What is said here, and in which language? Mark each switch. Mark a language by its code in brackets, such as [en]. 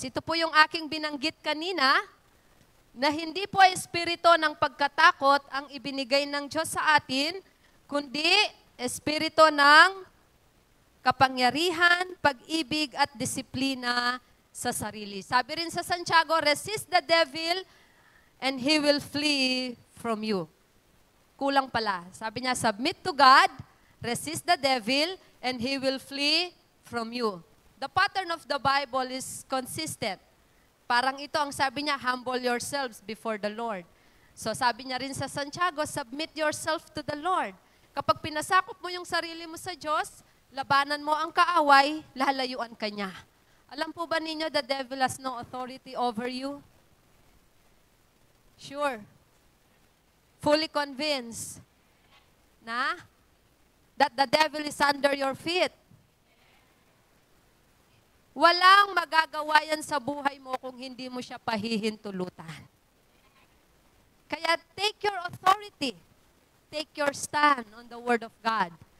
[tl] Ito po yung aking binanggit kanina, na hindi po espiritu ng pagkatakot ang ibinigay ng Diyos sa atin, kundi espiritu ng kapangyarihan, pag-ibig at disiplina sa sarili. Sabi rin sa Santiago, [en] resist the devil and he will flee from you. [tl] Kulang pala. [en] Sabi niya, submit to God, resist the devil, and he will flee from you. The pattern of the Bible is consistent. [tl] Parang ito ang sabi niya, [en] humble yourselves before the Lord. [tl] So sabi niya rin sa Santiago, [en] submit yourself to the Lord. [tl] Kapag pinasakop mo yung sarili mo sa Diyos, labanan mo ang kaaway, lalayuan ka niya. Alam po ba ninyo, [en] the devil has no authority over you? Sure. Fully convinced na that the devil is under your feet. [tl] Walang magagawa yan sa buhay mo kung hindi mo siya pahihintulutan. [en] Kaya take your authority. Take your stand on the Word of God.